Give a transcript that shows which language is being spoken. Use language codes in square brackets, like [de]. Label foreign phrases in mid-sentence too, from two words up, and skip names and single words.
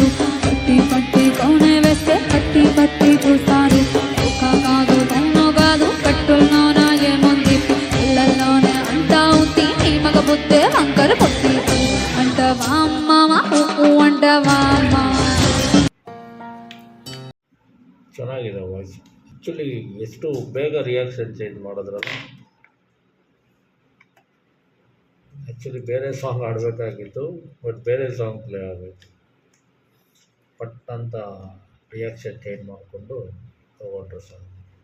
[te] పట్టి పట్టి కౌనే వేస్తే పట్టి పట్టి చూస్తారు. కోకా కాదు కౌను కాదు కట్టుల్లోన ఏముంది, పిల్లల్లోనే అంటా ఉంది నీ మగ బుద్ధే వంకర బుద్ధి అంటవా అమ్మావ అంటవా అమ్మ. [kn] ಚೆನ್ನಾಗಿದೆ ವಾಯ್ಸ್. ಆ್ಯಕ್ಚುಲಿ ಎಷ್ಟು ಬೇಗ [en] reaction change [kn] ಮಾಡಿದ್ರಲ್ಲ. ಆ್ಯಕ್ಚುಲಿ ಬೇರೆ ಸಾಂಗ್ ಆಡಬೇಕಾಗಿತ್ತು, ಬಟ್ ಬೇರೆ [en] song play [kn] ಆಗಬೇಕು. ಪಟ್ ಅಂತ [en] reaction change [kn] ಮಾಡಿಕೊಂಡು ತೊಗೊಂಡ್ರು ಸಾಂಗ್.